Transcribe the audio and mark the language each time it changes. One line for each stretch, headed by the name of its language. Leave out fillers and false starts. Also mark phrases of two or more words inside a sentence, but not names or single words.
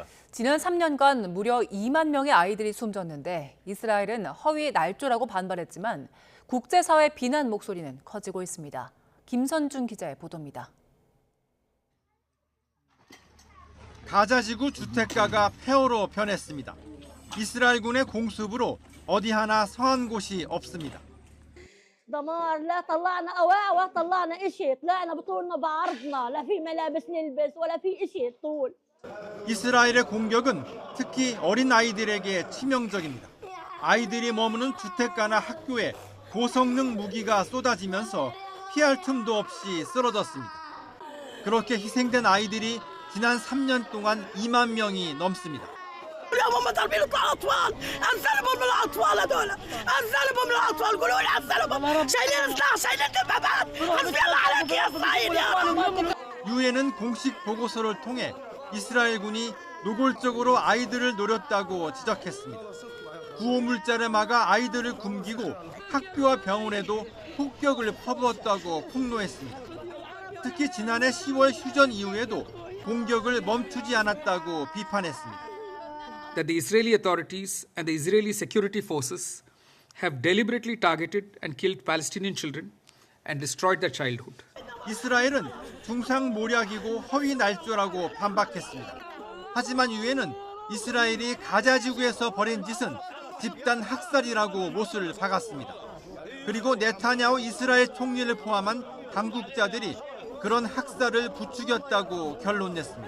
Korean: 지난 3년간 무려 2만 명의 아이들이 숨졌는데 이스라엘은 허위 날조라고 반발했지만 국제사회 비난 목소리는 커지고 있습니다. 김선중 기자의 보도입니다. 가자지구 주택가가 폐허로 변했습니다. 이스라엘군의 공습으로 어디 하나 성한 곳이 없습니다.
Arabic: دمار لا طلعنا قواع ولا طلعنا إشي طلعنا بطولنا بعرضنا لا في ملابس نلبس ولا في إشي طول.
Korean: 이스라엘의 공격은 특히 어린 아이들에게 치명적입니다. 아이들이 머무는 주택가나 학교에 고성능 무기가 쏟아지면서 피할 틈도 없이 쓰러졌습니다. 그렇게 희생된 아이들이 지난 3년 동안 2만 명이 넘습니다.
Arabic: اليوم هم ضاربين اطفال انسلبوا من الاطفال هذول انسلبوا من الاطفال قولوا لي انسلبوا شايلين سلاح شايلين دبابات حسبي الله عليك يا اسرائيل يا رب.
Korean: 유엔은 공식 보고서를 통해 이스라엘군이 노골적으로 아이들을 노렸다고 지적했습니다. 구호물자를 막아 아이들을 굶기고 학교와 병원에도 폭격을 퍼부었다고 폭로했습니다. 특히 지난해 10월 휴전 이후에도 공격을 멈추지 않았다고 비판했습니다.
English: That the Israeli authorities and the Israeli security forces have deliberately targeted and killed Palestinian children and destroyed their childhood.
Korean: 이스라엘은 중상모략이고 허위 날조라고 반박했습니다. 하지만 유엔은 이스라엘이 가자 지구에서 벌인 짓은 집단 학살이라고 못을 박았습니다. 그리고 네타냐후 이스라엘 총리를 포함한 당국자들이 그런 학살을 부추겼다고 결론냈습니다.